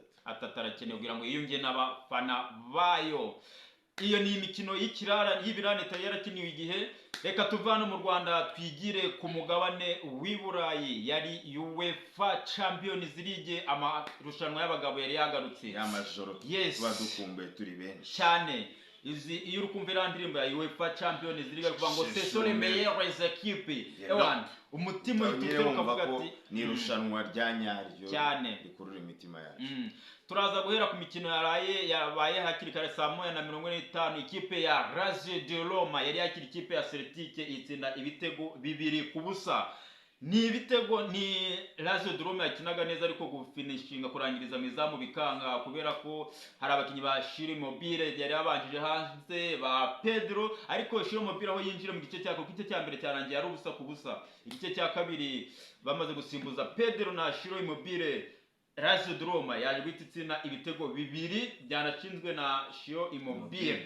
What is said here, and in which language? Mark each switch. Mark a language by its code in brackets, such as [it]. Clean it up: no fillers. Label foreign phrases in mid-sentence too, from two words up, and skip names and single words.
[rw] atarakeneye kugira ngo yiyunge n'abafana bayo iyo ni imikino y'ikirara y'ibirane yarakiniwe igihe reka tuvana mu Rwanda twigire ku mugabane w'Iburayi yari UEFA Champions League amarushanwa y'abagabo yari yagarutse y'amajoro tuba dukumbuye turi benshi cyane iyo urukumva irandirimbo ya UEFA Champions League kuvuga ngo [fr] c'est sur les meilleures équipes [rw] umutima ututse ukavuga ati ni irushanwa rya nyaryo cyane rikurura imitima yacu turaza guhera ku mikino yabaye hakiri kare saa 1:45 ikipe ya Lazio de Roma yari yakira ikipe ya Celtic itsinda ibitego 2-0 ni ibitego ni Lazio de Roma yakinaga neza ariko gufinishinga kurangiriza mizamu bikanga kubera ko hari abakinyi ba Shiro Immobile yari yabanjije hanze ba Pedro ariko Shiro Immobile aho yinjira mu gice cyako gice cya mbere cyarangiye ari ubusa ku busa igice cya kabiri bamaze gusimbuza Pedro na Shiro Immobile Lazio de Roma yaje guhititsina ibitego 2 byanashinzwe na Shiro Immobile